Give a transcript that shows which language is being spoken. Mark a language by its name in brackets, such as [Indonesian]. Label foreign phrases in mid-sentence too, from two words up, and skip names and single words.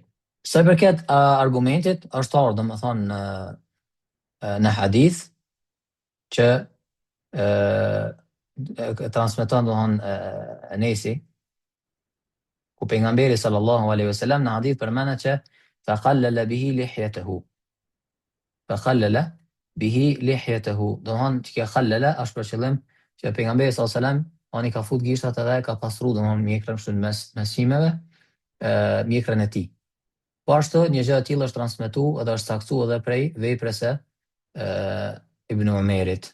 [Albanian] Sa i përket argumentit, është ardhur domethënë në hadith që transmeton domethënë Enesi, ku pejgamberi [Arabic] صلى الله عليه وسلم [Albanian] në hadith përmendet që [Arabic] فخلل به لحيته. فخلل به لحيته. [Albanian] Domethënë që khallala është për qëllim që pejgamberi [Arabic] صلى الله عليه وسلم [Albanian] oni ka fut gishtat edhe ka pastru domethënë mjekrën kështu mes qimeve, mjekrën e tij. Po ashtu një gjë e tillë është transmetuar edhe është saktuar edhe prej veprës së Ibn Umerit.